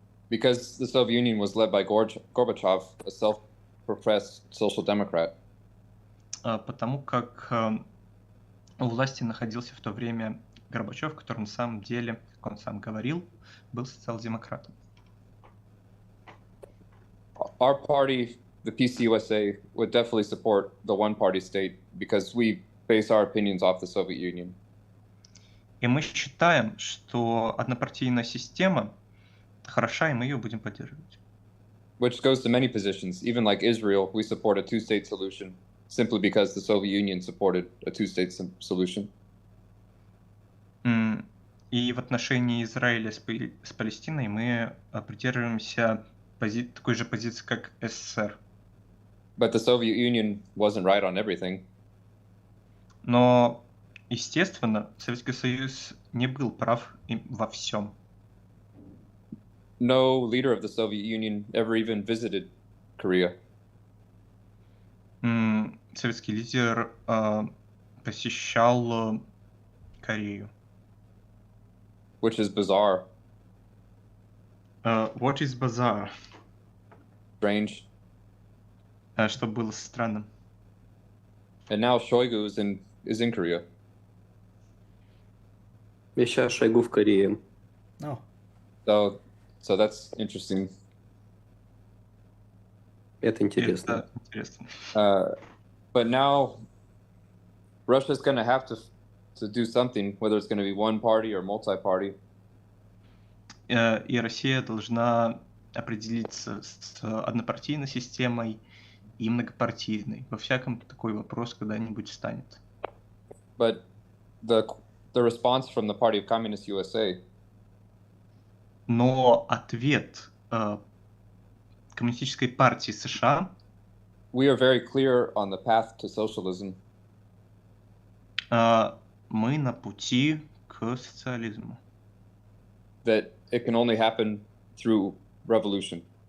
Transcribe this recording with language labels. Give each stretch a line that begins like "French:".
English: Because the Soviet Union was led by Gorbachev, a self-professed social democrat.
Russian: Потому как у власти находился в то время Горбачев, который на самом деле, как он сам говорил, был социал-демократом.
English: Our party, the PCUSA, would definitely support the one-party state because we base our opinions off the Soviet Union.
Russian: И мы считаем, что однопартийная система хороша, и мы ее будем поддерживать.
English: Which goes to many positions. Even like Israel, we support a two-state solution simply because the Soviet Union supported a two-state solution.
Russian: И в отношении Израиля с Палестиной мы придерживаемся такой же позиции, как СССР.
English: But the Soviet Union wasn't right on everything.
Russian: Но, естественно, Советский Союз не был прав во всем.
English: No leader of the Soviet Union ever even visited Korea.
Russian: Советский лидер посещал Корею.
English: Which is bizarre, What is bizarre? strange.
Russian: Что было странным.
English: And now Shoigu is in Korea.
Russian: И сейчас Шойгу в Корее. Ну,
English: So that's interesting.
Russian: Это интересно. Это интересно.
English: But now Russia's going to have to do something, whether it's going to be one party or multi-party.
Russian: И Россия должна определиться с однопартийной системой и многопартийной. Во всяком такой вопрос когда-нибудь станет.
English: But the response from the Party of Communist USA
Russian: Но ответ Коммунистической партии США
English: we are very clear on the path to socialism.
Russian: мы на пути к социализму.
English: That it can only happen through revolution.